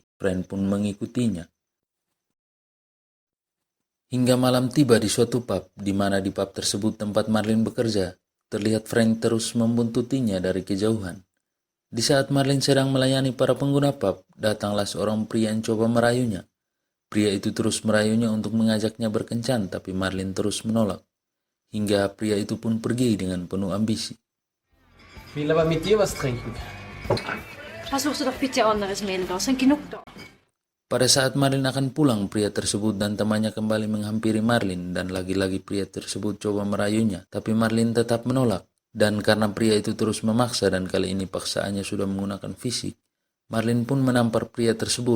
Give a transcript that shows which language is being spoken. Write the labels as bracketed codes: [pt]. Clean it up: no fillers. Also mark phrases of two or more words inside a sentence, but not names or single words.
[id] Frank pun mengikutinya. Hingga malam tiba di suatu pub, di mana di pub tersebut tempat Marlin bekerja, terlihat Frank terus membuntutinya dari kejauhan. Di saat Marlin sedang melayani para pengguna pub, datanglah seorang pria yang coba merayunya. Pria itu terus merayunya untuk mengajaknya berkencan, tapi Marlin terus menolak. Hingga pria itu pun pergi dengan penuh ambisi. [de] Ich will aber mit dir was trinken. Versuchst du doch bitte anderes Mädel raus, sind genug da. [id] Pada saat Marlin akan pulang, pria tersebut dan temannya kembali menghampiri Marlin dan lagi-lagi pria tersebut coba merayunya, tapi Marlin tetap menolak. Dan karena pria itu terus memaksa dan kali ini paksaannya sudah menggunakan fisik, Marlin pun menampar pria tersebut.